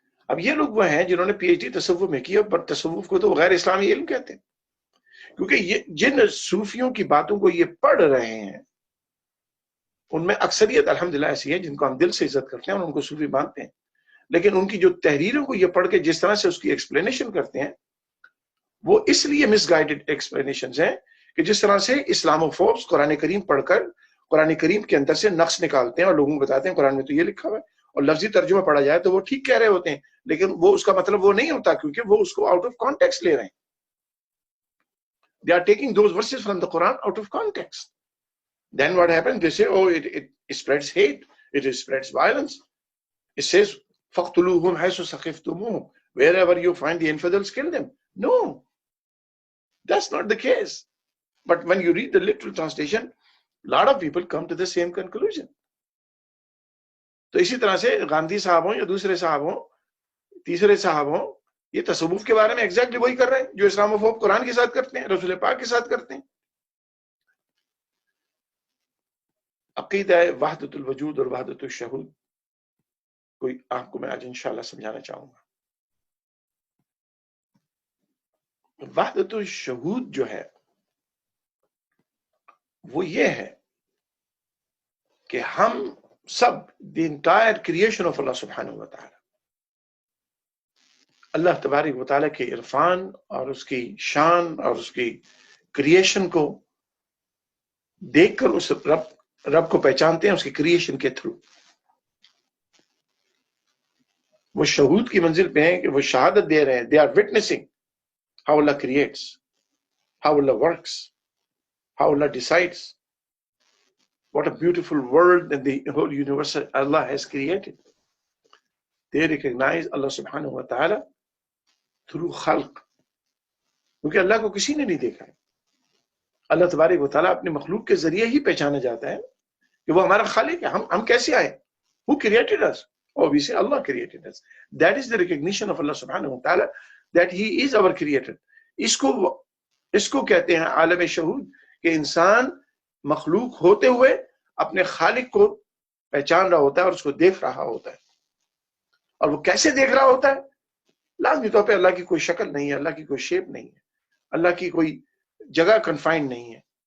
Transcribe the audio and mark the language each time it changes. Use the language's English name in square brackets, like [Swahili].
[Urdu] اب یہ لوگ وہ ہیں جنہوں نے پی ایچ ڈی تصوف میں کیا, پر تصوف کو تو غیر اسلامی علم کہتے ہیں, کیونکہ یہ جن صوفیوں کی باتوں کو یہ پڑھ رہے ہیں ان میں اکثریت الحمدللہ ایسی ہے جن کو ہم دل سے عزت کرتے ہیں اور ان کو صوفی مانتے ہیں, لیکن ان کی جو تحریروں کو یہ پڑھ کے جس طرح سے اس کی ایکسپلینیشن کرتے ہیں وہ اس لیے مس گائیڈڈ ایکسپلینیشنز ہیں کہ جس طرح سے اسلاموفوبس قرآن کریم پڑھ کر قرآن کریم کے اندر سے نقص نکالتے ہیں اور لوگوں کو بتاتے ہیں قرآن میں تو یہ لکھا ہوا ہے اور لفظی ترجمہ پڑھا جائے تو وہ ٹھیک کہہ رہے ہوتے ہیں، لیکن وہ اس کا مطلب وہ نہیں ہوتا، کیونکہ وہ اس کو [English] out of context [Urdu] لے رہے ہیں. [English] They are taking those verses from the Quran out of context. Then what happens? They say, oh, it spreads hate, it spreads violence. [Arabic] It says, فَقْتُلُوهُمْ حَيْثُ ثَقِفْتُمُوهُمْ. [English] Wherever you find the infidels, kill them. No, that's not the case. But when you read the literal translation, a lot of people come to the same conclusion. [Urdu] تو اسی طرح سے گاندھی صاحب ہوں یا دوسرے صاحب ہوں، تیسرے صاحب ہوں، یہ تصوف کے بارے میں ایگزیکٹلی وہی کر رہے ہیں جو اسلام فوب قرآن کے ساتھ کرتے ہیں، رسول پاک کے ساتھ کرتے ہیں. عقیدہ وحدت الوجود اور وحدت الشہود کوئی آپ کو میں آج انشاءاللہ سمجھانا چاہوں گا. وحدت الشہود جو ہے وہ یہ ہے کہ ہم سب [English] the entire creation of اللہ [Urdu] سبحانہ و تعالی، اللہ تبارک و تعالیٰ کے عرفان اور اس کی شان اور اس کی کریشن کو دیکھ کر اس رب کو پہچانتے ہیں اس کی کریشن کے تھرو. وہ شہود کی منزل پہ ہیں کہ وہ شہادت دے رہے ہیں. [English] They are witnessing how اللہ creates, how اللہ works, how اللہ decides. What a beautiful world that the whole universe Allah has created. They recognize Allah subhanahu wa ta'ala through khalq. [Urdu] کیونکہ اللہ کو کسی نے نہیں دیکھا ہے. اللہ تبارک و تعالیٰ اپنے مخلوق کے ذریعے ہی پہچانا جاتا ہے کہ وہ ہمارا خالق ہے. ہم کیسے آئے؟ [English] Who created us? [Urdu] Obviously Allah created us. That is the recognition of Allah subhanahu wa ta'ala that He is our creator. اس کو کہتے ہیں عالم شہود کہ انسان مخلوق ہوتے ہوئے اپنے خالق کو پہچان رہا ہوتا ہے اور اس کو دیکھ رہا ہوتا ہے. اور وہ کیسے دیکھ رہا ہوتا ہے؟ لازمی طور پہ اللہ کی کوئی شکل نہیں ہے، اللہ کی کوئی شیپ نہیں ہے، اللہ کی کوئی جگہ کنفائنڈ نہیں ہے.